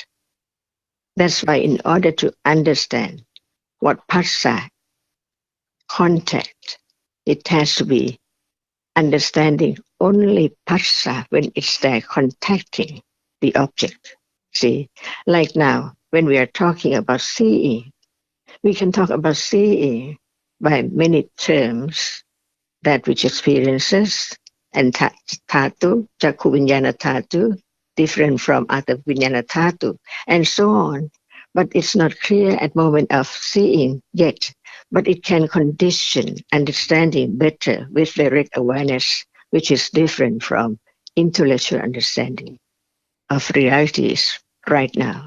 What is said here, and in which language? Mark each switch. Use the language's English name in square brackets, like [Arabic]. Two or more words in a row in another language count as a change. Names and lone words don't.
[English] That's why in order to understand what phassa, contact, it has to be understanding only phassa when it's there contacting the object. See, like now, when we are talking about seeing, we can talk about seeing by many terms, that which experiences, and dhatu, [Pali] chakku vinyana dhatu, [English] different from other [Pali] vinyana dhatu, [English] and so on. But it's not clear at moment of seeing yet, but it can condition understanding better with direct awareness, which is different from intellectual understanding of realities right now.